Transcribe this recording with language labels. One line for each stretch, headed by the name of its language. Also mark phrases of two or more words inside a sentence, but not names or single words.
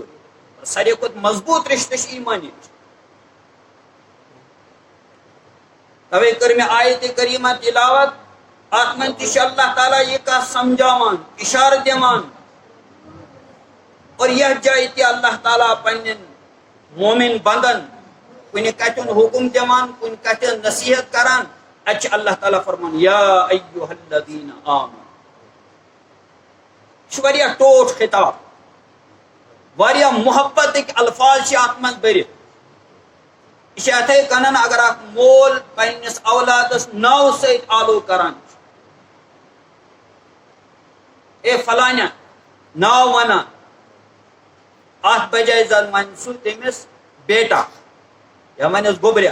Kashmiri: ساروی کھۄتہٕ مضبوٗط رشتہٕ چھِ ایٖمٲنی. توے کٔر مےٚ آیتِ کریٖمہ تلاوت، اتھ منٛز تہِ چھُ اللہ تعالیٰ یہِ کتھ سمجھاوان، اشارٕ دِوان، اور یتھ جایہِ تہِ اللہ تعالیٰ پننٮ۪ن مومن بندن کُنہِ کتھِ ہُنٛد حُکم دِوان، کُنہِ کتھِ ہٕنٛز نصیحت کران، اتہِ چھُ اللہ تعالیٰ فرمان
Arabic: یا ایھا الذین آمنوا.
Kashmiri: یہ چھُ واریاہ ٹوٹھ خطاب، واریاہ محبتٕکۍ الفاظ چھِ اتھ منٛز بٔرِتھ. یہ چھِ یِتھے کٔنن اگر اکھ مول پننِس اولادس ناوٕ سۭتۍ آلو کران چھُ، اے فلانیا ناو ونان، اتھ بجائے زن ونہِ سُہ تٔمِس بیٹا یا ونٮ۪س گوٚبریا.